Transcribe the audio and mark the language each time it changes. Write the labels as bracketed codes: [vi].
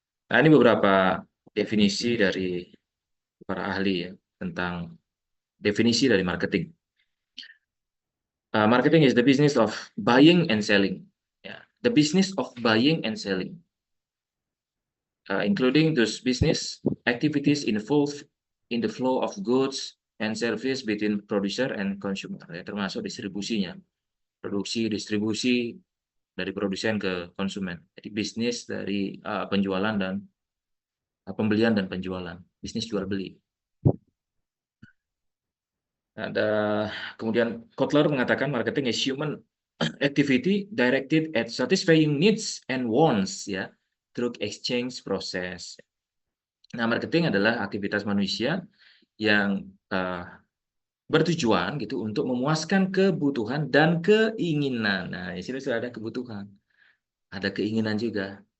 [id] Nah, ini beberapa definisi dari para ahli ya tentang definisi dari marketing. [en] Marketing is the business of buying and selling. Yeah. The business of buying and selling, including those business activities involved in the flow of goods and service between producer and consumer. [id] Ya, termasuk distribusinya, produksi, distribusi dari produsen ke konsumen. Jadi bisnis dari penjualan dan pembelian dan penjualan, bisnis jual beli. Kemudian Kotler mengatakan [en] marketing is human activity directed at satisfying needs and wants ya through exchange process. [id] Nah, marketing adalah aktivitas manusia yang bertujuan gitu untuk memuaskan kebutuhan dan keinginan. Nah, di sini sudah ada kebutuhan, ada keinginan juga.